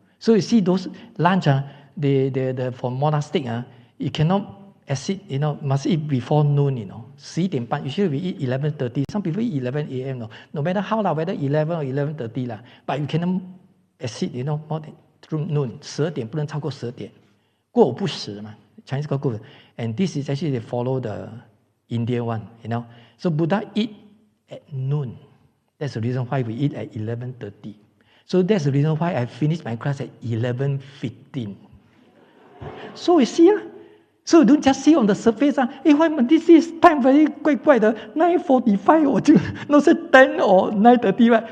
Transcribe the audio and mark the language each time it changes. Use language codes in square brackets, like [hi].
[en] So you see those lunch, the for monastic, you cannot exceed, must eat before noon, 11点半 Usually we eat 11:30. Some people eat 11 a.m. No matter how, whether 11 or 11:30, but you cannot exceed, more than through noon. [zh] 12点不能超过10点。过午不食嘛 [en] Chinese call [zh] 过午。 [en] And this is actually they follow the Indian one, So Buddha eat at noon. That's the reason why we eat at 11:30. So that's the reason why I finished my class at 11:15. So you see, so don't just see on the surface. Why this is time very 怪怪的 9:45 我就 not say 10 or 9:30 right?